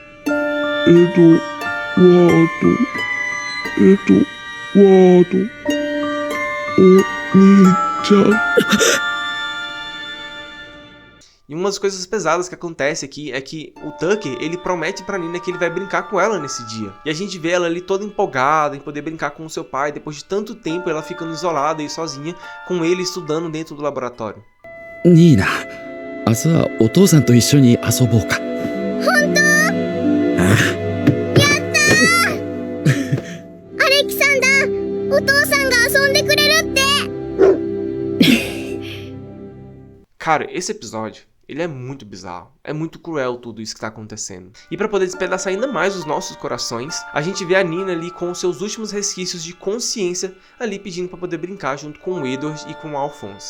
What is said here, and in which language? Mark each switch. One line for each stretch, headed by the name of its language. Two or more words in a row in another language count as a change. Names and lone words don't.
Portuguese: E uma das coisas pesadas que acontece aqui é que o Tucker, ele promete pra Nina que ele vai brincar com ela nesse dia. E a gente vê ela ali toda empolgada em poder brincar com o seu pai. Depois de tanto tempo, ela ficando isolada e sozinha, com ele estudando dentro do laboratório.
Japanese: Nina, 明日はお父さんと一緒に遊ぼうか。本当？ああ、アレキサンダー、お父さんが遊んでくれるって。
Portuguese: Cara, esse episódio, ele é muito bizarro, é muito cruel tudo isso que tá acontecendo. E pra poder despedaçar ainda mais os nossos corações, a gente vê a Nina ali com os seus últimos resquícios de consciência ali pedindo pra poder brincar junto com o Edward e com o Alphonse.